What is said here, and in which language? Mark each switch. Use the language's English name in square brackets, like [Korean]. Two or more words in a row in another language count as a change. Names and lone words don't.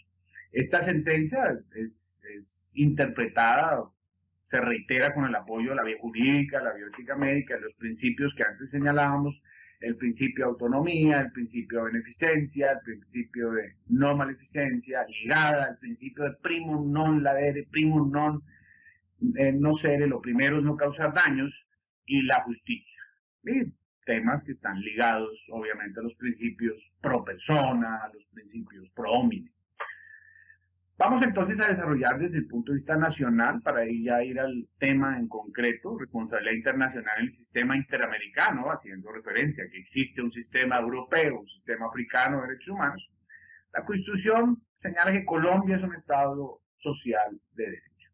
[Spanish] Esta sentencia es interpretada, se reitera con el apoyo de la biojurídica, la bioética médica, los principios que antes señalábamos, el principio de autonomía, el principio de beneficencia, el principio de no maleficencia, ligada al principio de [Latin] primum non ladere, primum non nocere, [Spanish] lo primero es no causar daños, y la justicia. ¿Sí? Temas que están ligados, obviamente, a los principios pro persona, a los principios [Latin] pro homine. [Spanish] Vamos entonces a desarrollar desde el punto de vista nacional, para ya ir al tema en concreto, responsabilidad internacional en el sistema interamericano, haciendo referencia a que existe un sistema europeo, un sistema africano de derechos humanos. La Constitución señala que Colombia es un Estado social de derecho.